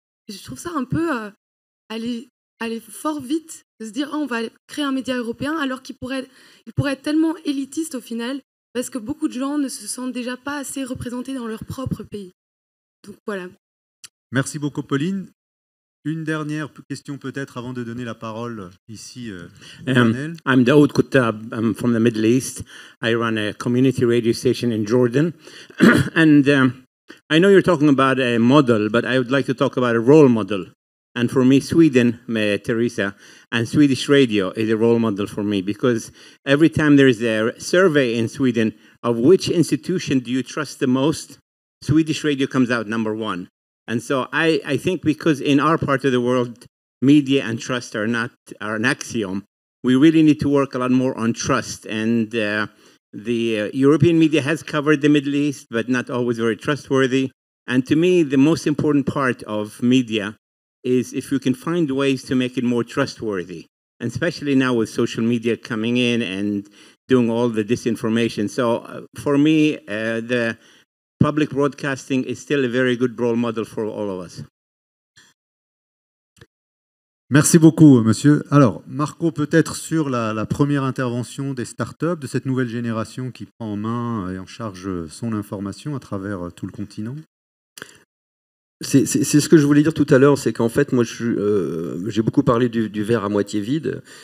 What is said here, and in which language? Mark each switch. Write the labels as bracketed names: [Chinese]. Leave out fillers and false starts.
[French] Et je trouve ça un peu aller fort vite, de se dire on va créer un média européen alors qu'il pourrait être tellement élitiste au final, parce que beaucoup de gens ne se sentent déjà pas assez représentés dans leur propre pays. Donc voilà. Merci beaucoup Pauline. Une dernière question peut-être avant de donner la parole ici au panel. [English] I'm Daoud Kuttab. I'm from the Middle East. I run a community radio station in Jordan. And I know you're talking about a model, but I would like to talk about a role model. And for me, Sweden, Teresa, and Swedish radio is a role model for me, because every time there is a survey in Sweden of which institution do you trust the most, Swedish radio comes out number one. And so I think because in our part of the world, media and trust are an axiom, we really need to work a lot more on trust. And the European media has covered the Middle East, but not always very trustworthy. And to me, the most important part of media is if you can find ways to make it more trustworthy, and especially now with social media coming in and doing all the disinformation. So for me, the public broadcasting is still a very good role model for all of us. [French] Merci beaucoup, monsieur. Alors, Marco, peut-être sur la première intervention des startups, de cette nouvelle génération qui prend en main et en charge son information à travers tout le continent. C'est ce que je voulais dire tout à l'heure, c'est qu'en fait, moi, j'ai beaucoup parlé du verre à moitié vide.